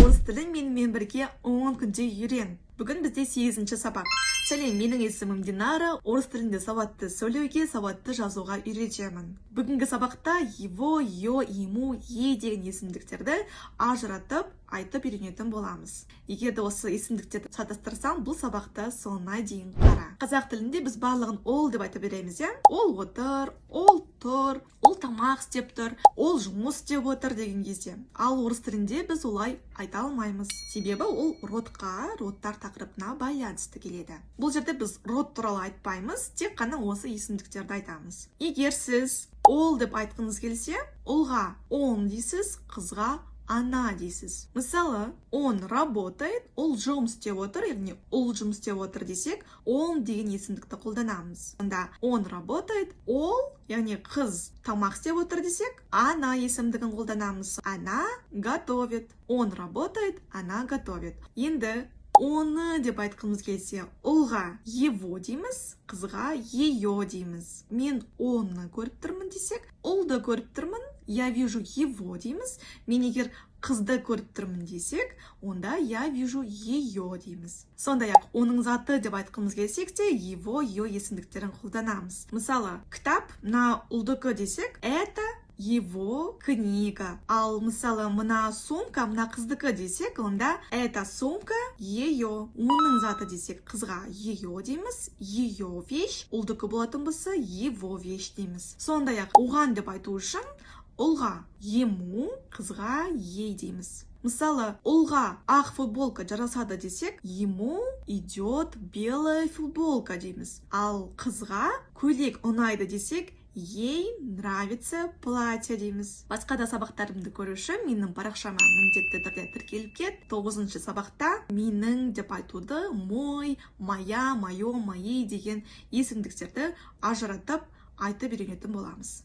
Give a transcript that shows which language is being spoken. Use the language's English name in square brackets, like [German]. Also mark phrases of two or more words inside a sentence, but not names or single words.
[Kazakh] тілін менімен бірге 10 күнде үйрен. Бүгін бізде 8-ші сабақ. Сәлем, менің есімім Динара. Орыс тілінде сауатты сөйлеуге, сауатты жазуға үйретемін. Бүгінгі сабақта его, ё, ему, е деген есімдіктерді ажыратып, айтып үйренетін боламыз. Егер де осы есімдіктерді шатастырсам, бұл сабақта соңына дейін қара. Қазақ тілінде біз барлығын ол деп айтып береміз, иә? Ол отыр, ол тұр, ол тамақ істеп тұр, ол жұмыс істеп отыр деген кезде. Ал орыс тілінде біз олай айта алмаймыз. Себебі ол родтар тақырыбына байланысты келеді. Бұл жерде біз род туралы айтпаймыз, тек қана осы есімдіктерді айтамыз. Егер сіз ол деп айтқыңыз келсе, ұлға он дейсіз, қызға она дейсіз. Мысалы, [Russian] он работает, [Kazakh] ол жұмыс істеп отыр, яғни ол жұмыс істеп отыр десек, он деген есімдікті қолданамыз. [Russian] Онда он работает, [Kazakh] ол, яғни қыз тамақ істеп отыр десек, она есімдігін қолданамыз. [Russian] Она готовит. Он работает, она готовит. [Kazakh] Енді оны деп айтқымыз келсе, ұлға его дейміз, қызға ее дейміз. Мен оны көріп тұрмын десек, ұлды көріп тұрмын, [Russian] я вижу его дейміз. [Kazakh] Мен егер қызды көріп тұрмын десек, онда [Russian] я вижу ее [Kazakh] дейміз. Сондай-ақ оның заты деп айтқымыз келсек те, его, ее есімдіктерін қолданамыз. Мысалы, кітап на ұлдікі десек, [Russian] это его книга. [Kazakh] Ал мысалы мына сумка мына қыздікі десек, онда [Russian] эта сумка ее. [Kazakh] Оның заты десек, қызға ее дейміз, [Russian] ее вещь. [Kazakh] Ұлдікі болатын болса, [Russian] его вещь дейміз. [Kazakh] Сондай-ақ оған деп айту үшін ұлға ему, қызға ей дейміз. Мысалы, ұлға ақ футболка жарасады десек, [Russian] ему идет белая футболка дейміз. [Kazakh] Ал қызға көйлек ұнайды десек, [Russian] ей нравится платье дейміз. [Kazakh] Басқа да сабақтарымды көру үшін менің парақшама міндетті түрде тіркеліп кет. 9-ші сабақта менің деп айтуды [Russian] мой, моя, моё, моей [Kazakh] деген есімдіктерді ажыратып айтып үйренетін боламыз.